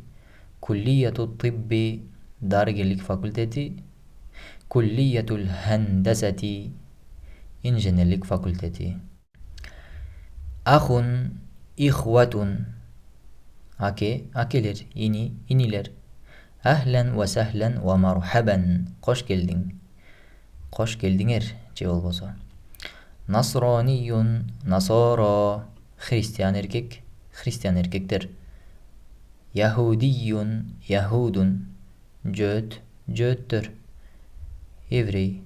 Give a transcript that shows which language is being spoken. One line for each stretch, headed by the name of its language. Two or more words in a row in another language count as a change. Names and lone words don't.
Arabic: كلية الطب.
Kyrgyz: Дарыгерлик факультети.
Arabic: كلية الهندسة.
Kyrgyz: Инженерлик факультети.
Arabic: أخ، إخوة.
Kyrgyz: Аке, акелер. Ини, инилер.
Arabic: أهلا وسهلا ومرحبا.
Kyrgyz: Кош келдиң. Кош келдиңер же болбосо.
Arabic: نصرانيون، نصارى.
Kyrgyz: Христиан эркек, христиан эркектер.
Arabic: يهوديون، يهود.
Kyrgyz: Жөөт, жөөттөр. Еврей.